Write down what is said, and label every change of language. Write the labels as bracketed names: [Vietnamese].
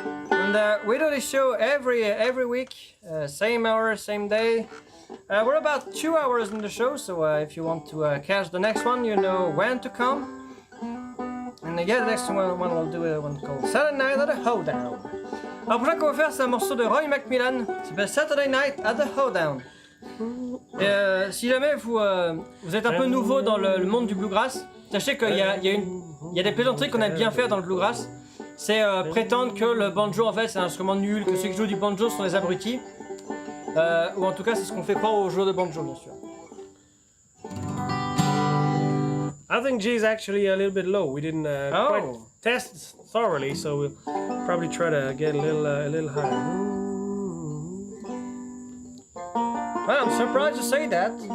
[English] And we do this show every week, same hour, same day. We're about 2 hours in the show, so if you want to catch the next one, you know when to come. And yeah, the next one we'll do one called Saturday Night at the Hoedown. [French] Alors, le prochain qu'on va faire, c'est un morceau de Roy McMillan, ça s'appelle Saturday Night at the Hoedown. Si jamais vous êtes un peu nouveau dans le monde du bluegrass, sachez qu'il y a des plaisanteries qu'on aime bien faire dans le bluegrass. C'est prétendre que le banjo en fait c'est un instrument nul, que ceux qui jouent du banjo sont des abrutis. Ou en tout cas c'est ce qu'on fait croire aux joueurs de banjo bien sûr. [English] I think G is actually a little bit low. We didn't quite test thoroughly, so we'll probably try to get a little higher. Well, I'm surprised you say that.